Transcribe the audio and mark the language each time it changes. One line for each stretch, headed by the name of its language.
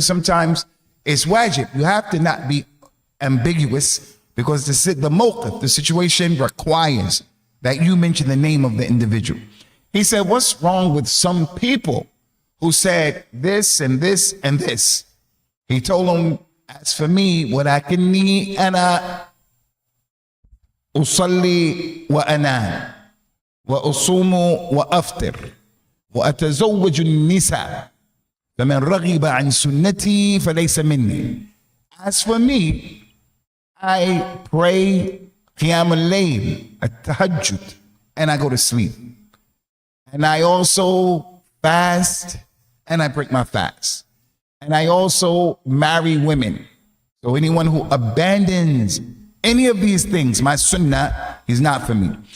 English: Sometimes it's wajib. You have to not be ambiguous because the mawqif, the situation requires that you mention the name of the individual. He said, what's wrong with some people who said this and this and this? He told them, as for me,
Arabic: وَلَكِنِّي أَنَا أُصَلِّي وَأَنَامُ وَأُصُومُ وَأَفْطِرُ وَأَتَزَوَّجُ النِّسَاءَ فَمَنْ رَغِبَ عَنْ سُنَّتِي فَلَيْسَ مِنِّي.
English: As for me, I pray Qiyam al-Layl, at-tahajjud, and I go to sleep. And I also fast, and I break my fast. And I also marry women. So anyone who abandons any of these things, my sunnah, is not for me.